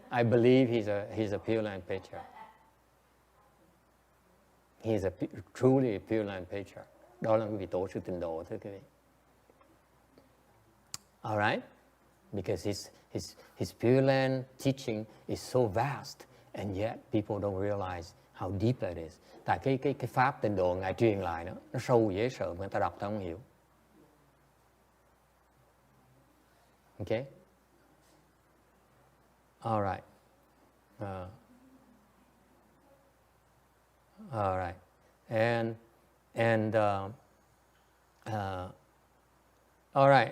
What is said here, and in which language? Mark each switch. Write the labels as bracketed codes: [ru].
[en] I believe he's a Pure Land patriarch. He's truly a Pure Land patriarch. [vi] Đó là cái vị tổ sư Tịnh Độ thưa quý vị. [en] All right? Because his Pure Land teaching is so vast, and yet people don't realize how deep that is. [vi] Tại cái pháp Tịnh Độ ngài truyền lại đó, nó sâu dễ sợ, người ta đọc ta không hiểu. [en] Okay? All right. All right. And all right.